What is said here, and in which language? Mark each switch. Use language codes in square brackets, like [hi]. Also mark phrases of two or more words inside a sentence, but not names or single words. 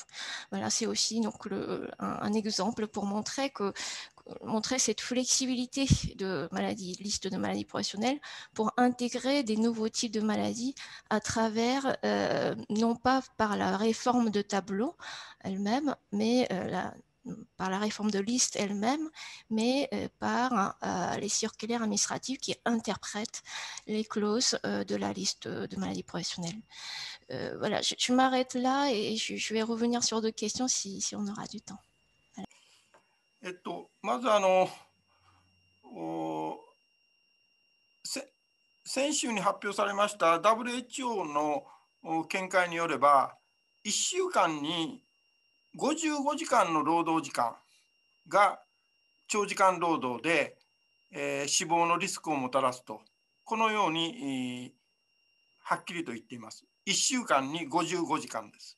[fr] Voilà, c'est aussi donc un exemple pour montrer cette flexibilité de liste de maladies professionnelles pour intégrer des nouveaux types de maladies à travers, non pas par la réforme de tableau elle-même, mais par la réforme de liste elle-même, mais par les circulaires administratifs qui interprètent les clauses de la liste de maladies professionnelles. Voilà, je m'arrête là et je vais revenir sur d'autres questions si on aura du temps. Voilà. [ja] まず先週に発表されました WHO の見解によれば、1週間に55時間の労働時間が長時間労働で、死亡のリスクをもたらすと、このように、はっきりと言っています。1週間に55時間です。